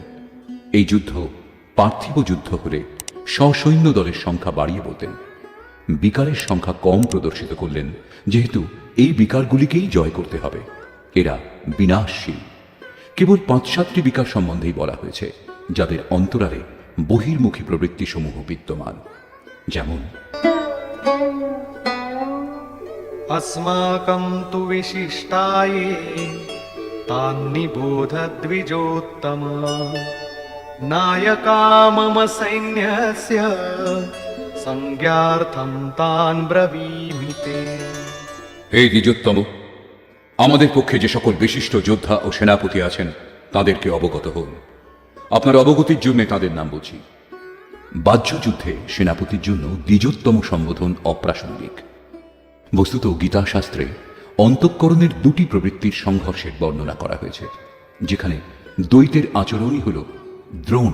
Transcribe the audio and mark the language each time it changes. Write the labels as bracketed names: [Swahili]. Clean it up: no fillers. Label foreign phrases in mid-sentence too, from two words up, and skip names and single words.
[Bangla] এই যুদ্ধ পার্থিব যুদ্ধ হলে সসৈন্য দলের সংখ্যা বাড়িয়ে বলতেন, বিকারের সংখ্যা কম প্রদর্শিত করলেন, যেহেতু এই বিকারগুলিকেই জয় করতে হবে। এরা বিনাশশীল। কেবল 5-7টি বিকার সম্বন্ধেই বলা হয়েছে, যাদের অন্তরালে বহির্মুখী প্রবৃত্তি সমূহ বিদ্যমান, যেমন [Sanskrit] अस्माकं तु विशिष्टाये तान्निबोध द्विजोत्तम नायका मम सैन्यस्य संज्ञार्थं तान् ब्रवीमि ते। [Bangla] হে দ্বিজোত্তম, আমাদের পক্ষে যে সকল বিশিষ্ট যোদ্ধা ও সেনাপতি আছেন তাদেরকে অবগত হন। আপনার অবগতির জন্য তাদের নাম বলছি। বাহ্য যুদ্ধে সেনাপতির জন্য দ্বিজোত্তম সম্বোধন অপ্রাসঙ্গিক। বস্তুত গীতা শাস্ত্রে অন্তঃকরণের দুটি প্রবৃত্তির সংঘর্ষের বর্ণনা করা হয়েছে, যেখানে দ্বৈতের আচরণই হল দ্রোণ।